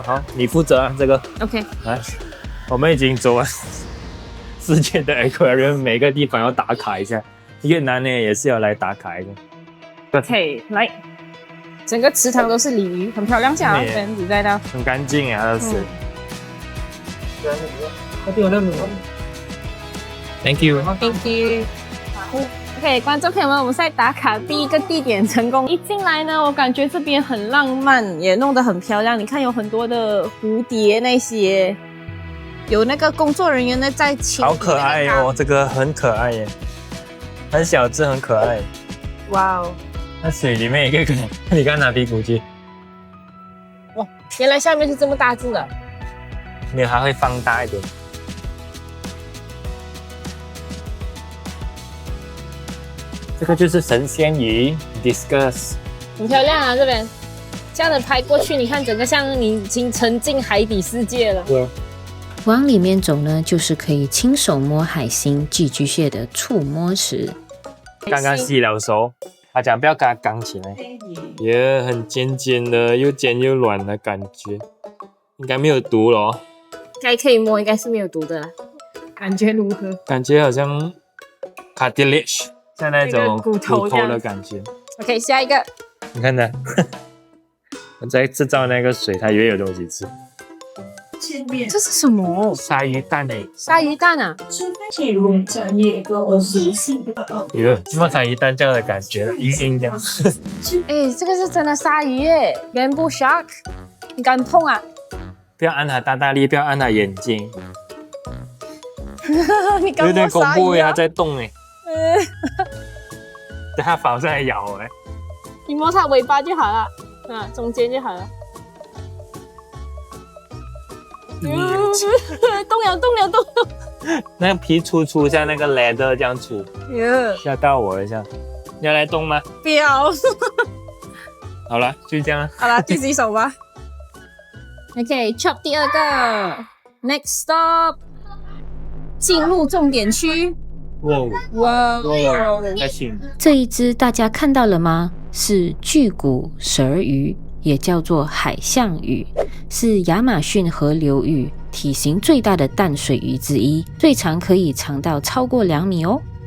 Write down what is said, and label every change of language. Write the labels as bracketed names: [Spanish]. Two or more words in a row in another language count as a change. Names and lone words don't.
[Chinese] 好，你負責啊，這個。OK。來，我們已經走完世界的 aquarium， 每個地方要打卡一下。越南呢也是要來打卡一個。 OK， 來，整個池塘都是鯉魚，很漂亮，像啊，粉底在那。很乾淨啊，都是。 [English] Thank you。 Thank you。 [Chinese] OK， 觀眾朋友們，我們在打卡第一個地點成功。一進來呢，我感覺這邊很浪漫，也弄得很漂亮。你看，有很多的蝴蝶那些，有那個工作人員呢在清。好可愛哦，這個很可愛耶，很小隻，很可愛。哇哦！那水裡面也可以，你看拿屁股去。哇，原來下面是這麼大隻的。沒有，還會放大一點。這個就是神仙魚 Discus，很漂亮啊！這邊這樣的拍過去，你看整個像你已經沉浸海底世界了。對。往裡面走呢，就是可以親手摸海星、寄居蟹的觸摸池。剛剛洗了手，他講不要給它剛起來，也很尖尖的，又尖又軟的感覺，應該沒有毒咯。應該可以摸，應該是沒有毒的啦。感覺如何？感覺好像 cartilage。像那種骨頭的感覺。 OK， 下一個。你看的，我在製造那個水，它也有東西吃。這是什麼？鯊魚蛋誒！鯊魚蛋啊！有没有鯊魚蛋這樣的感覺？硬硬這樣。哎，這個是真的鯊魚耶 ， [English] Bamboo Shark， [Chinese] 你敢碰啊？不要按它大力，不要按它眼睛。你敢摸鯊魚啊？有點恐怖耶，它在動哎。等它跑上來咬我哎。你摸它尾巴就好了，中間就好了。动了！那個皮粗像那個 leather 這樣粗，嚇到我一下。你要來動嗎？不要。好了，就這樣了。好了，第幾首吧。OK，chop 第二個 ， [English] next stop， [Chinese] 進入重點區。哇，還行。這一隻大家看到了嗎？是巨骨舌魚，也叫做海象魚，是亞馬遜河流域體型最大的淡水魚之一，最長可以長到超過2米哦。